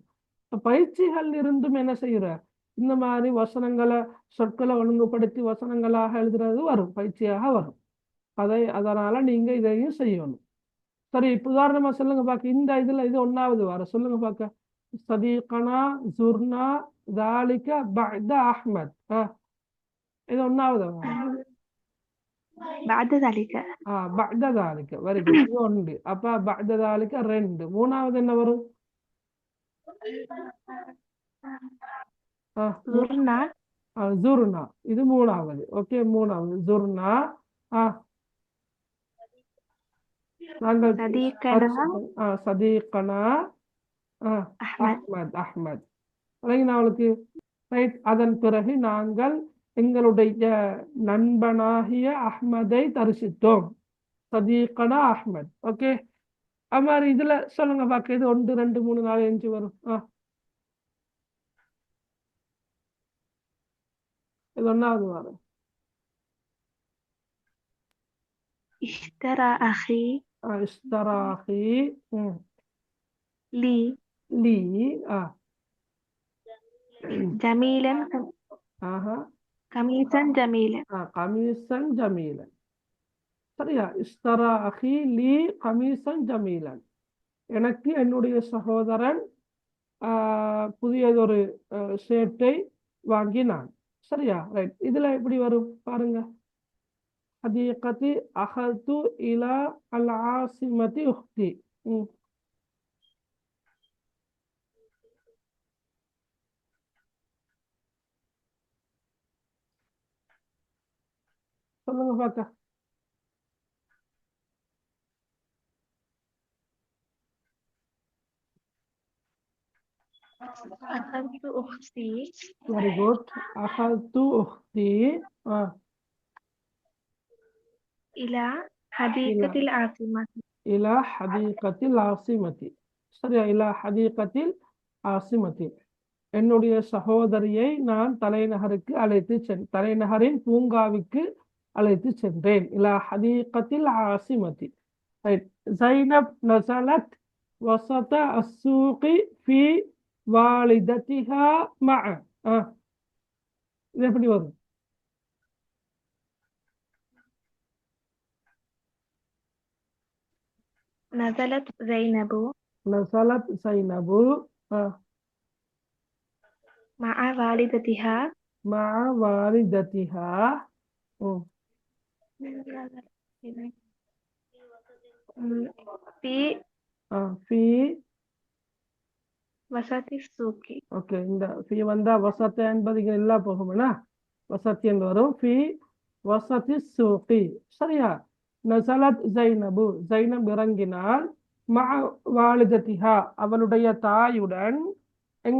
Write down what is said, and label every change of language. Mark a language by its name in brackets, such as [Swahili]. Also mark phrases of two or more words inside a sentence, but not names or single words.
[Tamil] பயிற்சிகள் இருந்தும் என்ன செய்யற, இந்த மாதிரி வசனங்களை சொற்களை ஒழுங்குபடுத்தி வசனங்களாக எழுதுறது வரும், பயிற்சியாக வரும். அதனால நீங்க இதையும் செய்யணும். சரி, இப்ப உதாரணமா சொல்லுங்க பாக்க. இந்த இதுல இது 1வது வர சொல்லுங்க பாக்க. [Arabic] صديقنا زرنا ذلك بعد أحمد. [Tamil] இது 1வது [Arabic] بعد ذلك. بعد ذلك [English] very good, [Tamil] இது 1. அப்ப [Arabic] بعد ذلك 2. [Tamil] 3வது என்ன வரும், ஜுர்னா. இது 3வது. ஓகே, 3வது ஜுர்னா. நாங்கள் [Arabic] صديقنا சதீகனா أحمد. [Tamil] அஹ்மத் நான் அவளுக்கு ரைட். அதன் பிறகு நாங்கள் எங்களுடைய நண்பனாகிய அஹ்மதை தரிசித்தோம். [Arabic] صديقنا أحمد. [Tamil] ஓகே, அது மாதிரி இதுல சொல்லுங்க பாக்க, இது 1 2 3 4 5 வரும். இது 1வது வரும். [Arabic] اشترى أخي இஷ்தராஹி لي லீ جميلا ஆஹா قميصا جميلا. قميصا جميلا. சரியா? اشترى أخي لي قميصا جميلا. [Tamil] எனக்கு என்னுடைய சகோதரன் புதியதொரு ஷர்ட்டை வாங்கினான். சரியா? ரைட். இதுல எப்படி வரும் பாருங்க. [Arabic] حديقة أخذت إلى العاصمة أختي. [Tamil] சொல்லுங்க பாக்க. [Arabic] أخذت أختي [English] very good. [Arabic] أخذت أختي إلى حديقة العاصمة. إلى حديقة العاصمة. சரியா? إلى حديقة العاصمة. [Tamil] என்னுடைய சகோதரியை நான் தலைநகருக்கு தலைநகரின் பூங்காவுக்கு அழைத்து சென்றேன். [Arabic] إلى حديقة العاصمة. ரைட். زينب نزلت وسط السوق في والدتها مع. [Tamil] இது எப்படி வரும்? [Arabic] نزلت زينب نزلت زينب مع والدتها مع والدتها في ஃபி وسط السوق. [Tamil] ஓகே, இந்த ஃபி வந்தா வசத்த என்பது இங்க எல்லா போகும்னா வசத்தி என்று வரும். [Arabic] في وسط السوق. சரியா? نزلت زينب, ஜைனப் இறங்கினாள். مع والدتها, [Tamil] அவளுடைய தாயுடன். எங்க?